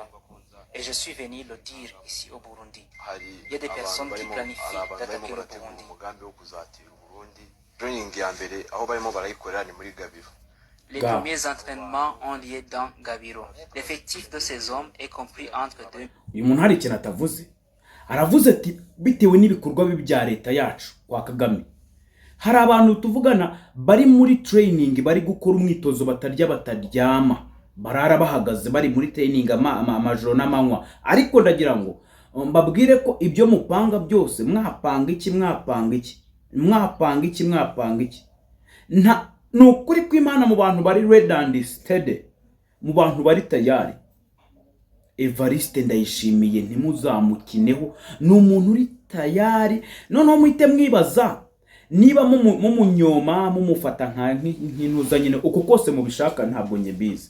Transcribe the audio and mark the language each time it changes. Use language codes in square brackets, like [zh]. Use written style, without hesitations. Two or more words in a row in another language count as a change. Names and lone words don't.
[fr] Et je suis venu le dire ici au Burundi. Il y a des personnes qui planifient d'attaquer le Burundi. Les premiers entraînements ont lieu dans Gabiro. L'effectif de ces hommes est compris entre 2. [rn] Uyu muntu hari ikintu atavuze, aravuze ati bitewe n'ibikorwa bya leta yacu kwa Kagame, hari abantu tuvugana bari muri training, bari gukora umwitozo bataryama, barara bahagaze bari muri training amajoro n'amanywa. Ariko ndagira ngo mbabwire ko ibyo mupanga byose, mwapanga iki nta nukuri kw'Imana mu bantu bari [en] ready and steady, [rn] mu bantu bari tayari. Evariste Ndayishimiye ntimuzamukineho, ni umuntu uri tayari. Noneho muhite mwibaza niba mumunyoma mumufata nk'intuza nyine, uko kose mubishaka ntabwo nyebizi.